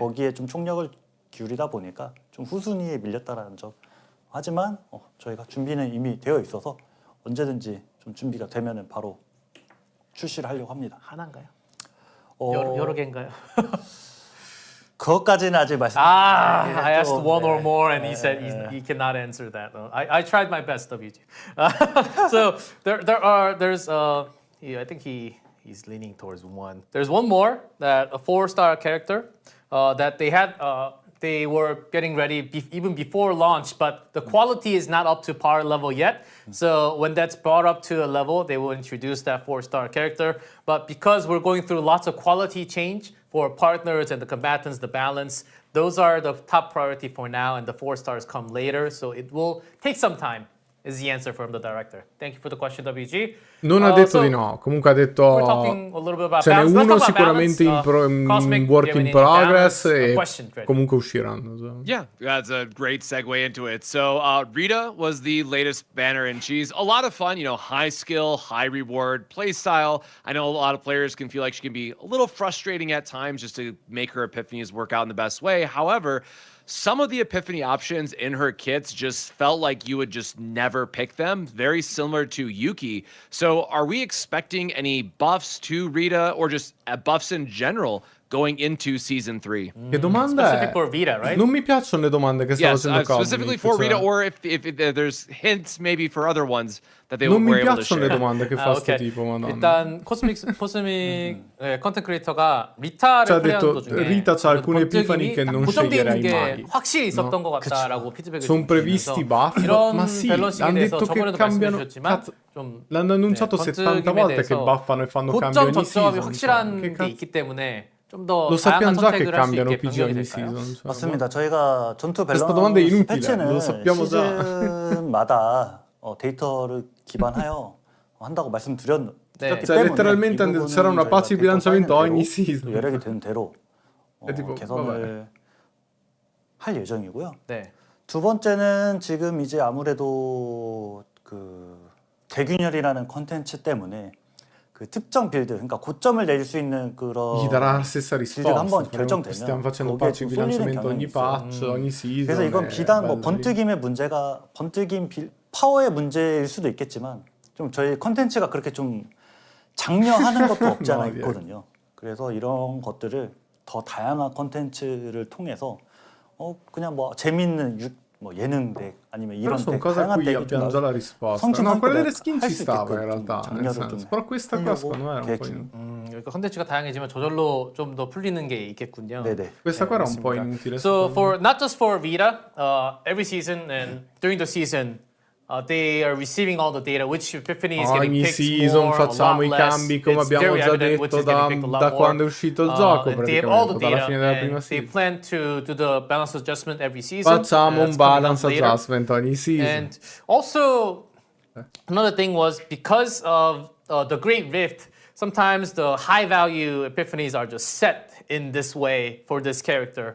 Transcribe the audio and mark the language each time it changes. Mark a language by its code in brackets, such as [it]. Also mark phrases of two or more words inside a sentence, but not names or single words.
[ko] 거기에 좀 총력을 기울이다 보니까 좀 후순위에 밀렸다라는 점. 하지만 저희가 준비는 이미 되어 있어서 언제든지 좀 준비가 되면은 바로 출시를 하려고 합니다. 하나인가요? 여러 개인가요? 그것까지는 아직 말씀. [en] I asked one or more, and he said he cannot answer that. I tried my best, WG. So there's I think he's leaning towards one. There's one more, that a 4-star character that they had. They were getting ready even before launch, but the quality is not up to par level yet. So when that's brought up to a level, they will introduce that 4-star character. But because we're going through lots of quality change for partners and the combatants, the balance, those are the top priority for now, and the 4 stars come later. So it will take some time, is the answer from the director. Thank you for the question, WG. [it] Non ha detto di no, comunque ha [en] We're [it] detto [en] talking a little bit about [it] ce n'è [en] balance. Let's [it] uno [en] talk about [it] sicuramente [en] balance. Cosmic, [it] in [en] do [it] work [en] you have [it] in [en] any [it] progress [en] balance? [it] e [en] Question, Fred. [it] comunque usciranno. [en] So. Yeah, that's a great segue into it. So Rita was the latest banner, and she's a lot of fun. You know, high skill, high reward, play style. I know a lot of players can feel like she can be a little frustrating at times just to make her epiphanies work out in the best way. However, some of the epiphany options in her kits just felt like you would just never pick them, very similar to Yuki. So are we expecting any buffs to Rita, or just buffs in general going into season 3? [it] Che domanda [en] Specific [it] è? [en] for Vita, right? [it] Non mi piacciono le domande che sta [en] Yes, [it] facendo [en] specifically [it] Cosmic, [en] for [it] cioè, [en] Rita, or if there's hints maybe for other ones that they [it] non mi [en] were able to [it] piacciono le [en] share. [it] domande che fa sto tipo, madonna. [ko] 일단 코스믹 컨텐트 크리에이터가 리타를 [it] Cioè, ha [ko] 플레이하는 [it] detto, [ko] 도중에 [it] Rita c'ha alcune [ko] 번뜩임이 [it] epifani che [ko] 딱 [it] non [ko] 고정돼 있는 [it] sceglierai [ko] 게 [it] mai. [ko] 확실히 있었던 [it] No? [ko] 것 같다라고 피드백을 [it] Sono [ko] 좀 [it] previsti [ko] 주시면서 [it] buff? [ko] 이런 [it] Ma sì, [ko] 밸런싱에 [it] hanno [ko] 대해서 [it] detto che [ko] 저번에도 [it] cambiano. [ko] 말씀해주셨지만 [it] Cazzo, [ko] 좀 [it] l'hanno annunciato [ko] 네, [it] 70 [ko] 번뜩임에 [it] volte che [ko] 대해서 [it] buffano e fanno cambio [ko] 고점 [it] ogni [ko] 저점이 [it] season. [ko] 확실한 [it] Che [ko] 게 [it] cazzo? [ko] 있기 때문에 좀 더 [it] Lo [ko] 다양한 [it] sappiamo già che [ko] 선택을 할 수 [it] cambiano [ko] 있게 [it] PG [ko] 변경이 [it] ogni [ko] 될까요? [it] season. Cioè, [ko] 맞습니다. 저희가 전투 [it] Questa domanda è [ko] 밸런스 [it] inutile, [ko] 패치는 [it] lo sappiamo già. [ko] 시즌마다 데이터를 기반하여 한다고 말씀드렸기 네. 때문에 [it] Cioè, letteralmente [ko] 이 부분은 [it] c'era una patch di [ko] 저희가 [it] bilanciamento [ko] 데이터 [it] ogni [ko] 파이는 [it] season. [ko] 대로, 여력이 되는 대로 [it] È tipo, [ko] 개선을 할 예정이고요. 네. 두 번째는 지금 이제 아무래도 그 대균열이라는 컨텐츠 때문에 그 특정 빌드, 그러니까 고점을 내릴 수 있는 그런 [it] Gli darà la stessa [ko] 빌드가 한번 [it] risposta. [ko] 결정되면 [it] Stiamo facendo [ko] 거기에 [it] patch di [ko] 좀 쏠리는 [it] bilanciamento [ko] 경향이 [it] ogni [ko] 있어요. [it] patch, ogni season. [ko] 그래서 이건 [it] è [ko] 비단 뭐 [it] bello lì. [ko] 번뜩임의 문제가 번뜩임 파워의 문제일 수도 있겠지만 좀 저희 컨텐츠가 그렇게 좀 장려하는 것도 없지 않아 있거든요. 그래서 이런 것들을 더 다양한 컨텐츠를 통해서 그냥 뭐 재밌는 뭐 예능 덱 아니면 [it] Però [ko] 이런 [it] sono [ko] 덱 [it] cose a [ko] 다양한 [it] cui [ko] 덱이 [it] abbiamo già la risposta. [ko] 성취 [it] No, quella delle [ko] 상태를 [it] skin [ko] 할 [it] ci [ko] 수 [it] stava in [ko] 있게끔 [it] realtà, [ko] 좀 [it] nel [ko] 장려를 [it] senso. [ko] 좀 [it] Però questa qua [ko] 하려고 [it] secondo me era un [ko] 계획 [it] po' [ko] 중입니다. 그러니까 컨텐츠가 다양해지면 저절로 좀 더 풀리는 게 있겠군요. 네네. [it] Questa qua era un po' [ko] 알겠습니다. [it] inutile. [en] So [it] secondo [en] for not just for Vita, every season and during the season, they are receiving all the data, which epiphany is getting [it] Ogni [en] picked [it] season [en] more, [it] facciamo [en] a [it] i [en] lot less. [it] cambi come [en] It's [it] abbiamo [en] very [it] già [en] evident which [it] detto [en] is getting picked a lot [it] da [en] more. [it] quando è uscito il gioco, [en] And they have all the [it] praticamente, dalla [en] data, [it] fine della prima [en] and they [it] season. [en] plan to do the balance adjustment every season. [it] Facciamo un [en] That's coming up [it] balance [en] later. [it] adjustment ogni season. [en] And also, another thing was because of the Great Rift, sometimes the high value epiphanies are just set in this way for this character.